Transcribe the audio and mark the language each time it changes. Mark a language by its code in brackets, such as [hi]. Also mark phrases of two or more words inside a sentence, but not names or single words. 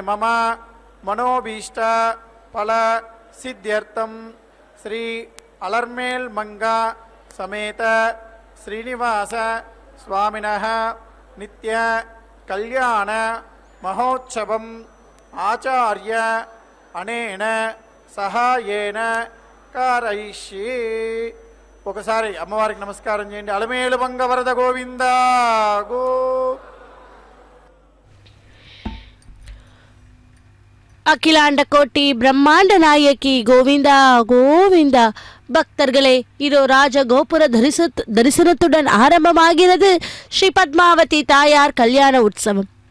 [sa] మమ మనోభీష్ట ఫల సిద్ధ్యర్థం శ్రీ అలర్మేల్ మంగా సమేత శ్రీనివాస స్వామినః నిత్య కళ్యాణ మహోత్సవం ఆచార్య అనేన సహాయేన కారయిష్యే. [te] ఒకసారి అమ్మవారికి నమస్కారం చేయండి. అలమేలుమంగ వరద గోవిందా గో. [ta] அகிலாண்ட கோட்டி பிரம்மாண்ட நாயகி கோவிந்தா கோவிந்தா. பக்தர்களே, இதோ ராஜ கோபுர தரிசனத்துடன் ஆரம்பமாகிறது ஸ்ரீ பத்மாவதி தாயார் கல்யாண உற்சவம்.